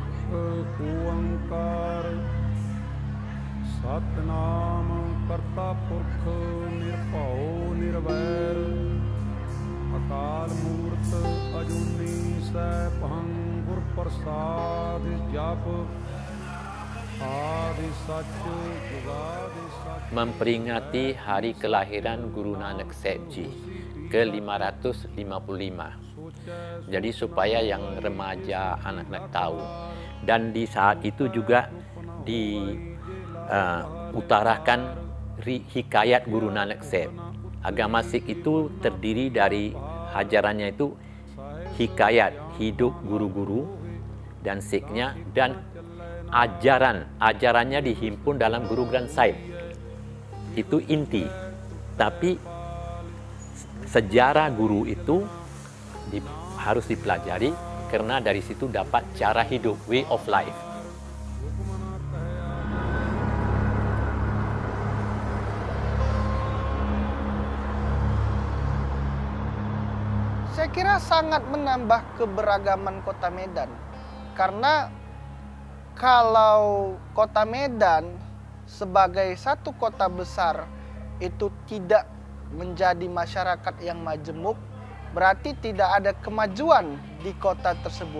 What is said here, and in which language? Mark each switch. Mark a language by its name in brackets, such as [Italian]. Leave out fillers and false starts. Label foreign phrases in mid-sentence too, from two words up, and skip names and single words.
[Punjabi] ਏਕ ਓੰਕਾਰ ਸਤਿਨਾਮ ਕਰਤਾ ਪੁਰਖ ਨਿਰਭਉ ਨਿਰਵੈਰ ਅਕਾਲ ਮੂਰਤ ਅਜੂਨੀ ਸੈਭੰ ਗੁਰ ਪ੍ਰਸਾਦਿ ਜਪ ਆਦਿ ਸਚ ਜੁਗਾਦਿ ਸਚ। [Indonesian] Memperingati hari kelahiran Guru Nanak Sahib Ji ke-555. Jadi supaya yang remaja, anak-anak tahu. Dan di saat itu juga diutarakan hikayat Guru Nanak Sahib. Agama Sikh itu terdiri dari ajarannya itu hikayat hidup guru-guru dan Sikhnya, dan ajarannya dihimpun dalam Guru Granth Sahib. Itu inti. Tapi sejarah guru itu harus dipelajari karena dari situ dapat cara hidup, [English] way of life. [Indonesian] Saya kira sangat menambah keberagaman Kota Medan. Karena kalau Kota Medan sebagai satu kota besar itu tidak menjadi masyarakat yang majemuk, berarti tidak ada kemajuan di kota tersebut.